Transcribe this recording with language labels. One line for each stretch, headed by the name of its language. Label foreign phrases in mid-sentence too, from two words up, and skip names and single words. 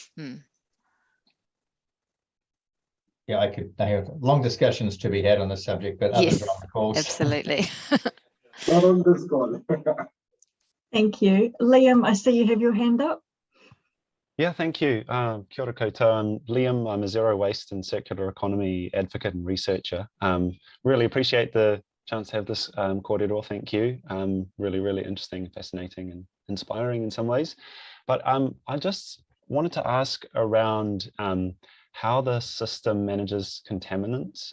English: Yeah, I have long discussions to be had on this subject, but others Yes, are on the calls. absolutely. Not on this call. Thank you. Liam, I see you have your hand up. Yeah, thank you.
Māori: Kia ora koutou.
English: I'm Liam. I'm a zero waste and circular economy advocate and researcher. Really appreciate the chance to have this kōrero. Thank you. Really, really interesting, fascinating and inspiring in some ways. But I just wanted to ask around how the system manages contaminants.